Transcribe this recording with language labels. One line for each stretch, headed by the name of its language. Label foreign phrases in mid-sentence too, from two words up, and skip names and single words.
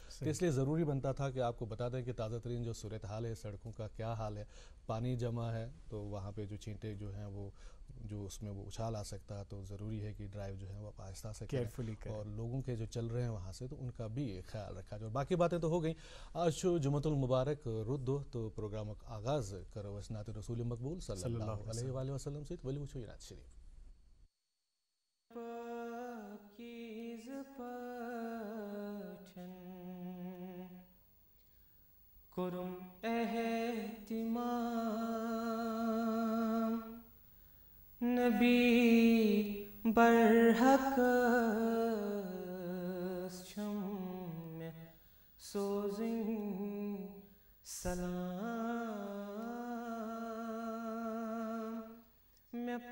Urdu: تو اس لیے ضروری بنتا تھا کہ آپ کو بتا دیں کہ تازہ ترین جو صورتحال ہے سڑکوں کا کیا حال ہے. پانی جمع ہے تو وہاں پہ جو چھینٹے جو ہیں وہ جو اس میں وہ اچھال آ سکتا ہے. تو ضروری ہے کہ ڈرائیو جو ہے وہ آہستہ سے کریں اور لوگوں کے جو چل رہے ہیں وہاں سے تو ان کا بھی خیال رکھا جائے. اور باقی باتیں تو ہو گئیں.
Kashmiri: آج
Arabic: جمعۃ المبارک
Kashmiri: رُت دۄہ تو پروگرام آغاز کرو أسۍ نعتِ رسول مقبول
Arabic: صلی اللہ علیہ وآلہ وسلم
Kashmiri: سۭتۍ. ؤلِو وٕچھو یہِ نعت شریٖف. کوٚرُم احتمام نبی برحق چھم مے سوزن سلام مے